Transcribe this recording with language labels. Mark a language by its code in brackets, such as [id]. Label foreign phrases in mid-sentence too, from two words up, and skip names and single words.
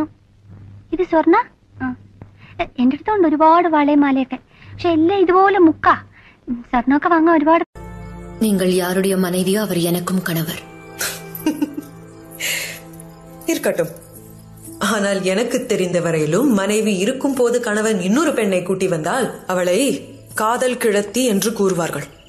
[ml] ഇത് സ്വർണ്ണ? എന്റെ അടുത്തുണ്ട് ഒരുപാട് വളയും മാലയൊക്കെ. പക്ഷെ എല്ലാം ഇതുപോലെ മുക്കാ. സ്വർണ്ണമൊക്കെ വാങ്ങാൻ ഒരുപാട്. [ta] நீங்கள் யாருடைய மனைவியோ அவர் எனக்கும் கணவர். இருக்கட்டும். ஆனால் எனக்கு தெரிந்த வரையிலும் மனைவி இருக்கும் போது கணவன் இன்னொரு பெண்ணை கூட்டி வந்தால் அவளை காதல் கிழத்தி என்று கூறுவார்கள்.